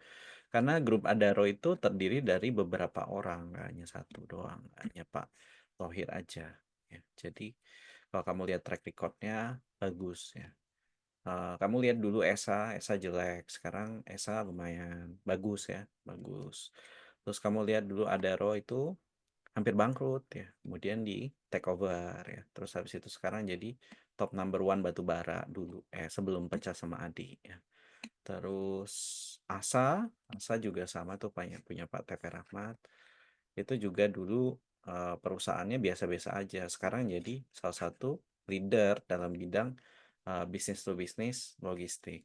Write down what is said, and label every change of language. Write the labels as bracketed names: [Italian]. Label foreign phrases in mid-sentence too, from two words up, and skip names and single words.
[Indonesian] Karena grup Adaro itu terdiri dari beberapa orang, nggak hanya satu doang, nggak hanya Pak Thohir aja. Ya. Jadi kalau kamu lihat track recordnya bagus ya. Kamu lihat dulu Esa jelek, sekarang Esa lumayan bagus ya, bagus. Terus kamu lihat dulu Adaro itu hampir bangkrut ya, kemudian di [English] take over [Indonesian] ya. Terus habis itu sekarang jadi [English] top number one [Indonesian] batu bara dulu, sebelum pecah sama Adi ya. Terus Asa juga sama tuh punya Pak TP Rahmat. Itu juga dulu perusahaannya biasa-biasa aja. Sekarang jadi salah satu leader dalam bidang bisnis to bisnis logistik.